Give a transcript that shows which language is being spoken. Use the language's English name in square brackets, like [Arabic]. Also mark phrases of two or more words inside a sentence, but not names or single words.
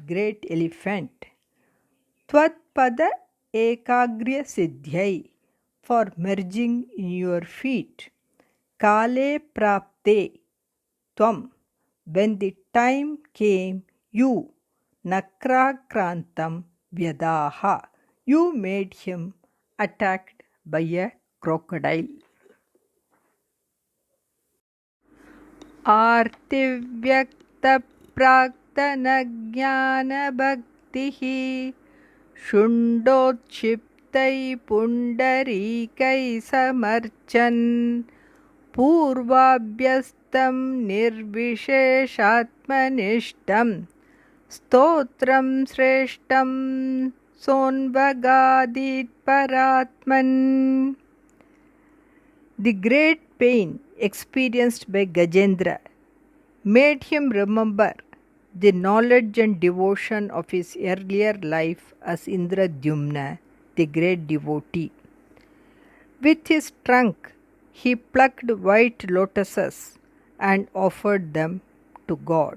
[English] great elephant, [Sanskrit] Tvatpada Ekagriya Siddhyai, [English] for merging in your feet, [Sanskrit] Kale Prapte Tvam, [English] when the time came, you, [Sanskrit] Nakrakrantam Vyadaha, [English] you made him attacked by a crocodile. [Sanskrit] Artivyakta Praktana Jnana Bhaktihi Shundotshiptai Pundarikai Samarchan Purvabhyastam Nirvisheshatmanishtam Stotram Sreshtam Sonvagadit Paratman. [English] The great pain experienced by Gajendra made him remember the knowledge and devotion of his earlier life as Indradyumna, the great devotee. With his trunk, he plucked white lotuses and offered them to God.